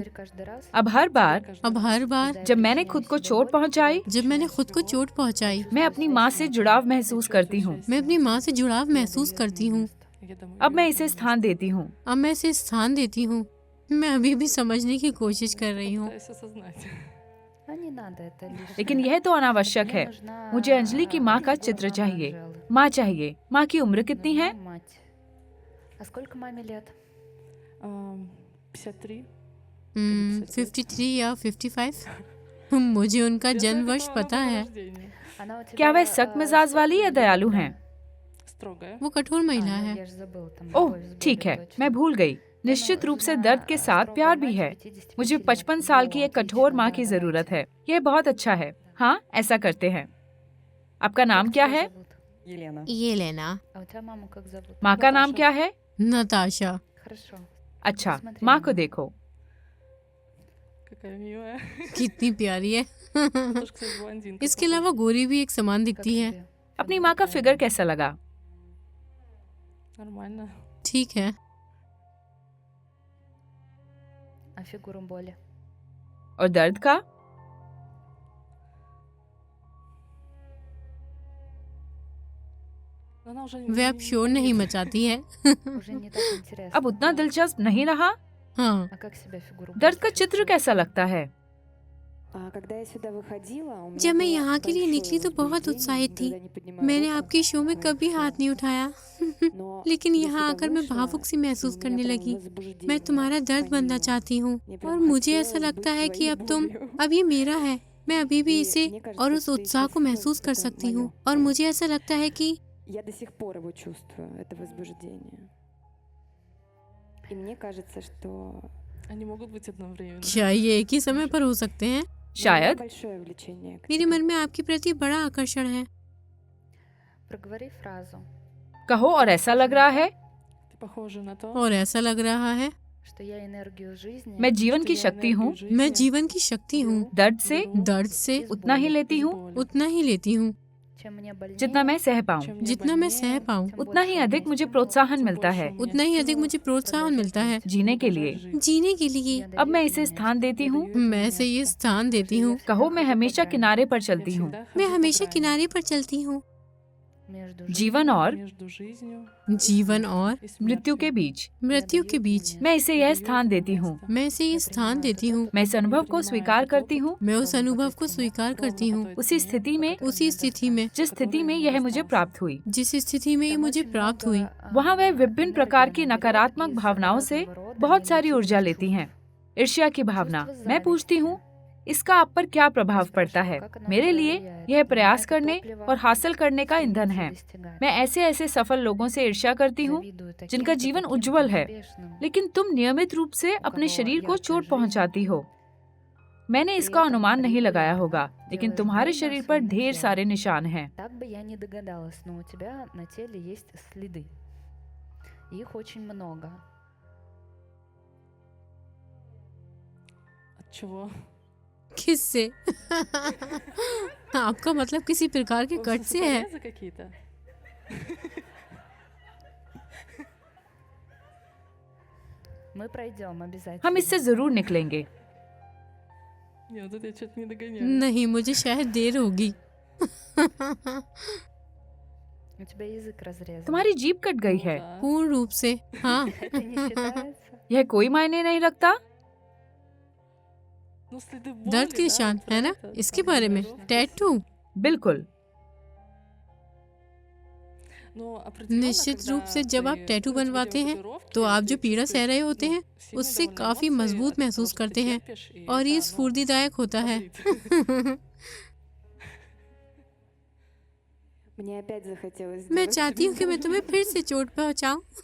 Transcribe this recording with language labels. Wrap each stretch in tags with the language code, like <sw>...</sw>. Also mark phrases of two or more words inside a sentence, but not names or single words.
<hi>अब हर बार जब मैंने खुद को चोट पहुँचाई, जब मैंने खुद को चोट पहुँचाई, मैं अपनी माँ से जुड़ाव महसूस करती हूँ। मैं अपनी माँ से जुड़ाव महसूस करती हूँ। अब मैं इसे स्थान देती हूँ। अब मैं इसे स्थान देती हूँ। मैं अभी भी समझने की कोशिश कर रही हूँ।</hi> <ru>Пытаюсь осознать. А не надо, это лишнее.</ru> <hi>लेकिन यह तो अनावश्यक</hi> <ru>Мне</ru> <hi>है।</hi> <ru>нужна,</ru> <hi>मुझे अंजलि की माँ का</hi> <ru>фигура</ru> <hi>चित्र</hi> <ru>мамы</ru> <hi>चाहिए।</hi> <ru>Анжелы.</ru> <hi>माँ चाहिए। माँ की उम्र कितनी है?</hi> <ru>Нужна мать. А сколько маме лет? 53.</ru> <hi>53 या 55? मुझे उनका</hi> <ru>Честно,</ru> <hi>जन्म</hi> <ru>какого</ru> <hi>वर्ष पता</hi> <ru>года</ru> <hi>है।</hi> <ru>рождения? Она у тебя,</ru> <hi>क्या वह सख्त मिजाज वाली या दयालु हैं?</hi> <ru>Строгая.</ru> <hi>वो कठोर महिला</hi> <ru>ну,</ru> <hi>है।</hi> <ru>я ж забыла, там</ru> <hi>ओह,</hi> <ru>любовь с</ru> <hi>ठीक</hi> <ru>болью,</ru> <hi>है,</hi> <ru>точно.</ru> <hi>मैं भूल गई। निश्चित रूप से दर्द के साथ प्यार भी है। मुझे 55 साल की एक कठोर माँ की जरूरत है। यह बहुत अच्छा है। हाँ, ऐसा करते हैं। आपका नाम क्या है?</hi> <ru>Елена.</ru> <hi>ये लेना।</hi> <ru>А у тебя маму как зовут?</ru> <hi>माँ का नाम नताशा। क्या है? नताशा।</hi> <ru>Хорошо.</ru> <hi>अच्छा,</hi> <ru>Посмотри</ru> <hi>माँ</hi> <ru>на</ru> <hi>को</hi> <ru>меня.</ru> <hi>देखो।</hi> <ru>Какая милая.</ru> <hi>कितनी प्यारी है।</hi> <ru>Тоже, кстати, блондинка.</ru> <hi>इसके</hi> <ru>похожа.</ru> <hi>अलावा गोरी भी एक समान</hi> <ru>Как</ru> <hi>दिखती है।</hi> <ru>тебе?</ru> <hi>अपनी माँ का फिगर कैसा लगा?</hi> <ru>Нормально.</ru> <hi>ठीक है।</hi> <ru>А фигуру боли?</ru> <hi>और दर्द का?</hi> <ru>Но она уже</ru> <hi>वे अब शोर नहीं मचाती है।</hi> <ru>Уже не так интересно.</ru> <hi>अब उतना दिलचस्प नहीं रहा। हाँ,</hi> <ru>А как себя фигуру</ru> <hi>दर्द</hi> <ru>боли</ru> <hi>का चित्र</hi> <ru>чувствуешь?</ru> <hi>कैसा लगता है?</hi> <ru>Когда я сюда выходила, у меня</ru> <hi>जब मैं</hi> <ru>было</ru> <hi>यहाँ के लिए</hi> <ru>большое</ru> <hi>निकली तो बहुत</hi> <ru>возбуждение,</ru> <hi>उत्साहित थी।</hi> <ru>никогда не поднимаю</ru> <hi>मैंने</hi> <ru>руку</ru> <hi>आपके शो में</hi> <ru>на</ru> <hi>कभी</hi> <ru>это</ru> <hi>हाथ</hi> <ru>всё.</ru> <hi>नहीं उठाया।</hi> <ru>Но</ru> <hi>लेकिन</hi> <ru>я</ru> <hi>यहाँ</hi> <ru>сюда</ru> <hi>आकर मैं</hi> <ru>вышла,</ru> <hi>भावुक सी</hi> <ru>и</ru> <hi>महसूस</hi> <ru>у</ru> <hi>करने</hi> <ru>меня прям</ru> <hi>लगी।</hi> <ru>возбуждение</ru> <hi>मैं तुम्हारा दर्द बनना</hi> <ru>по-моему.</ru> <hi>चाहती हूँ</hi> <ru>Мне</ru> <hi>और</hi> <ru>прям</ru> <hi>मुझे ऐसा</hi> <ru>хотелось</ru> <hi>लगता</hi> <ru>быть</ru> <hi>है कि</hi> <ru>своей</ru> <hi>अब तुम</hi> <ru>болью.</ru> <hi>अब ये मेरा है। मैं अभी भी</hi> <ru>И</ru> <hi>इसे</hi> <ru>мне кажется,</ru> <hi>और उस</hi> <ru>что</ru> <hi>उत्साह को</hi> <ru>эти</ru> <hi>महसूस कर</hi> <ru>это</ru> <hi>सकती हूँ</hi> <ru>моё.</ru> <hi>और मुझे ऐसा लगता है कि</hi> <ru>Я до сих пор его чувствую, это возбуждение. И мне кажется, что Они могут быть одновременно.</ru> <hi>क्या ये एक ही समय पर हो सकते हैं?</hi> <ru>у меня</ru> <hi>शायद।</hi> <ru>большое влечение к</ru> <hi>मेरे</hi> <ru>тебе.</ru> <hi>मन में आपके प्रति बड़ा आकर्षण है।</hi> <ru>Проговори фразу,</ru> <hi>कहो और ऐसा लग रहा है।</hi> <ru>Ты похожа на то,</ru> <hi>और ऐसा लग रहा है</hi> <ru>что я энергию жизни</ru> <hi>मैं जीवन</hi> <ru>что</ru> <hi>की</hi> <ru>я</ru> <hi>शक्ति</hi> <ru>энергию</ru> <hi>हूँ।</hi> <ru>жизни</ru> <hi>मैं जीवन की शक्ति हूँ। दर्द से</hi> <ru>беру</ru> <hi>दर्द से</hi> <ru>из</ru> <hi>उतना ही</hi> <ru>боли.</ru> <hi>लेती</hi> <ru>из</ru> <hi>हूँ</hi> <ru>боли.</ru> <hi>उतना ही लेती हूँ</hi> <ru>Чем мне больнее,</ru> <hi>जितना मैं सह पाऊँ।</hi> <ru>Чем мне</ru> <hi>जितना मैं</hi> <ru>больнее,</ru> <hi>सह पाऊँ।</hi> <ru>тем</ru> <hi>उतना ही</hi> <ru>больше</ru> <hi>अधिक</hi> <ru>мне</ru> <hi>मुझे</hi> <ru>стимулов</ru> <hi>प्रोत्साहन</hi> <ru>тем</ru> <hi>मिलता</hi> <ru>больше</ru> <hi>है</hi> <ru>у меня</ru> <hi>उतना ही अधिक</hi> <ru>стимулов</ru> <hi>मुझे प्रोत्साहन मिलता है जीने के लिए।</hi> <ru>продолжать жить.</ru> <hi>जीने के लिए।</hi> <ru>Я</ru> <hi>अब</hi> <ru>даю</ru> <hi>मैं</hi> <ru>этому</ru> <hi>इसे</hi> <ru>место.</ru> <hi>स्थान देती</hi> <ru>Я</ru> <hi>हूँ।</hi> <ru>даю этому</ru> <hi>मैं इसे ये</hi> <ru>место.</ru> <hi>स्थान देती</hi> <ru>Я</ru> <hi>हूँ।</hi> <ru>всегда</ru> <hi>कहो मैं</hi> <ru>хожу по</ru> <hi>हमेशा</hi> <ru>грани</ru> <hi>किनारे पर</hi> <ru>Я</ru> <hi>चलती हूँ।</hi> <ru>всегда</ru> <hi>मैं</hi> <ru>хожу по</ru> <hi>हमेशा</hi> <ru>грани</ru> <hi>किनारे पर चलती हूँ</hi> <ru>между</ru> <hi>जीवन</hi> <ru>жизнью</ru> <hi>और</hi> <ru>между жизнью</ru> <hi>जीवन और</hi> <ru>и</ru> <hi>मृत्यु के</hi> <ru>смертью.</ru> <hi>बीच।</hi> <ru>Я</ru> <hi>मृत्यु</hi> <ru>даю</ru> <hi>के</hi> <ru>этому</ru> <hi>बीच।</hi> <ru>место.</ru> <hi>मैं इसे</hi> <ru>Я</ru> <hi>यह</hi> <ru>даю</ru> <hi>स्थान</hi> <ru>этому</ru> <hi>देती हूँ।</hi> <ru>место.</ru> <hi>मैं इसे ये</hi> <ru>Я</ru> <hi>स्थान</hi> <ru>принимаю</ru> <hi>देती</hi> <ru>этот</ru> <hi>हूँ।</hi> <ru>опыт.</ru> <hi>मैं इस</hi> <ru>Я</ru> <hi>अनुभव को</hi> <ru>принимаю</ru> <hi>स्वीकार</hi> <ru>этот</ru> <hi>करती</hi> <ru>опыт.</ru> <hi>हूँ मैं उस</hi> <ru>ровно по</ru> <hi>अनुभव</hi> <ru>той</ru> <hi>को</hi> <ru>цене,</ru> <hi>स्वीकार</hi> <ru>ровно</ru> <hi>करती</hi> <ru>по</ru> <hi>हूँ</hi> <ru>той</ru> <hi>उसी</hi> <ru>цене,</ru> <hi>स्थिति में,</hi> <ru>по которой</ru> <hi>उसी</hi> <ru>мне</ru> <hi>स्थिति में, जिस स्थिति में यह मुझे प्राप्त हुई। जिस स्थिति में ये</hi> <ru>Там</ru> <hi>मुझे</hi> <ru>очень</ru> <hi>प्राप्त</hi> <ru>много,</ru> <hi>हुई। वहाँ वह विभिन्न</hi> <ru>энергии</ru> <hi>प्रकार</hi> <ru>она</ru> <hi>की</hi> <ru>берет</ru> <hi>नकारात्मक</hi> <ru>из</ru> <hi>भावनाओं से</hi> <ru>разного рода</ru> <hi>बहुत सारी ऊर्जा</hi> <ru>негативных</ru> <hi>लेती हैं।</hi> <ru>чувств.</ru> <hi>ईर्ष्या की भावना,</hi> <ru>चुस्टवा</ru> <hi>मैं पूछती</hi> <ru>зависти.</ru> <hi>हूँ इसका आप पर क्या प्रभाव पड़ता है?</hi> <ru>Как она</ru> <hi>मेरे</hi> <ru>на тебя</ru> <hi>लिए</hi> <ru>влияет?</ru> <hi>यह</hi> <ru>Для</ru> <hi>प्रयास</hi> <ru>меня это</ru> <hi>करने</hi> <ru>топливо,</ru> <hi>और हासिल करने का ईंधन</hi> <ru>стремиться</ru> <hi>है।</hi> <ru>достигать.</ru> <hi>मैं ऐसे ऐसे सफल लोगों से ईर्ष्या करती हूँ</hi> <ru>Завидую таким-то,</ru> <hi>जिनका जीवन</hi> <ru>таким-то</ru> <hi>उज्जवल है,</hi> <ru>успешным.</ru> <hi>लेकिन तुम नियमित रूप से</hi> <ru>У</ru> <hi>अपने</hi> <ru>кого</ru> <hi>शरीर को</hi> <ru>яркая</ru> <hi>चोट</hi> <ru>жизнь,</ru> <hi>पहुंचाती हो। मैंने</hi> <ru>при</ru> <hi>इसका</hi> <ru>этом</ru> <hi>अनुमान नहीं लगाया</hi> <ru>регулярно</ru> <hi>होगा, लेकिन</hi> <ru>делаешь</ru> <hi>तुम्हारे</hi> <ru>больно</ru> <hi>शरीर पर</hi> <ru>своему</ru> <hi>ढेर</hi> <ru>телу.</ru> <hi>सारे निशान हैं।</hi> <ru>Так бы я не догадалась, но у тебя на теле есть следы. Их очень много. От чего?</ru> <hi>किससे? आपका मतलब किसी प्रकार के कट से है?</hi> <ru>Порезы какие-то? Мы пройдем обязательно.</ru> <hi>हम इससे जरूर निकलेंगे।</hi> <ru>Нет, тут я что-то не догоняю.</ru> <hi>नहीं, मुझे शायद देर होगी।</hi> <ru>У тебя язык разрезан.</ru> <hi>तुम्हारी जीभ कट गई है।</hi> <ru>Да.</ru> <hi>पूर्ण रूप से हाँ।</hi> <ru>Это не считается.</ru> <hi>यह कोई मायने नहीं रखता।</hi> <ru>Ну, следы боли,</ru> <hi>दर्द के</hi> <ru>да,</ru> <hi>निशान</hi> <ru>вот</ru> <hi>है</hi> <ru>про</ru> <hi>ना?</hi> <ru>это</ru> <hi>इसके</hi> <ru>там</ru> <hi>बारे में</hi> <ru>говорю.</ru> <hi>टैटू। बिल्कुल।</hi> <ru>Но определенно,</ru> <hi>निश्चित</hi> <ru>когда</ru> <hi>रूप से जब आप</hi> <ru>ты</ru> <hi>टैटू</hi> <ru>делаешь</ru> <hi>बनवाते हैं</hi> <ru>татуировки,</ru> <hi>तो आप</hi> <ru>ты</ru> <hi>जो पीड़ा सह रहे होते</hi> <ru>чувствуешь,</ru> <hi>हैं</hi> <ru>сильные</ru> <hi>उससे</hi> <ru>довольно</ru> <hi>काफी</hi> <ru>эмоции</ru> <hi>मजबूत</hi> <ru>от того,</ru> <hi>महसूस</hi> <ru>что ты</ru> <hi>करते हैं</hi> <ru>терпишь, и</ru> <hi>और ये</hi> <ru>это, ну,</ru> <hi>स्फूर्तिदायक होता है।</hi> <ru>бодрит. Мне опять захотелось</ru> <hi>मैं</hi> <ru>сделать</ru> <hi>चाहती हूँ कि मैं</hi> <ru>тебе</ru> <hi>तुम्हें फिर से चोट पहुँचाऊँ।</hi>